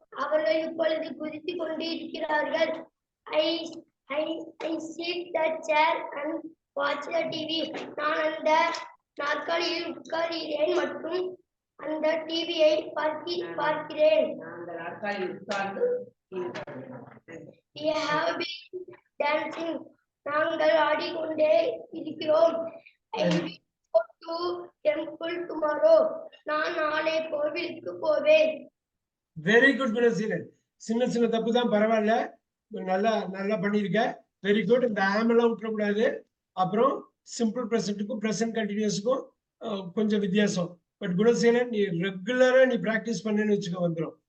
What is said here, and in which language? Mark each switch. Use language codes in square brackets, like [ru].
[ta] அவர்கள் இப்பொழுது குதித்துக் கொண்டு இருக்கிறார்கள். [en] I sit the chair and watch the TV. [ta] நான் அந்த நாற்காலியில் உட்கார்கிறேன் மற்றும் அந்த டிவியை பார்க்கிறேன். [en] We have been dancing. [ta] நாங்கள் ஆடிக்கொண்டே இருக்கிறோம். [en] I will go to temple tomorrow. [ta] நான் நாளை கோவிலுக்கு போவேன். Very good Gunaseelan. சின்ன சின்ன தப்பு தான், பரவாயில்ல, நல்லா பண்ணிருக்க. Very good. இந்த ஆம் எல்லாம் விட்டுறக்கூடாது. அப்புறம் சிம்பிள் ப்ரெசன்ட்டுக்கும் ப்ரெசன்ட் கண்டினியூஸுக்கும் கொஞ்சம் வித்தியாசம். பட் குணசீலன், நீ ரெகுலரா நீ பிராக்டிஸ் பண்ணேன்னு வச்சுக்க வந்துடும்.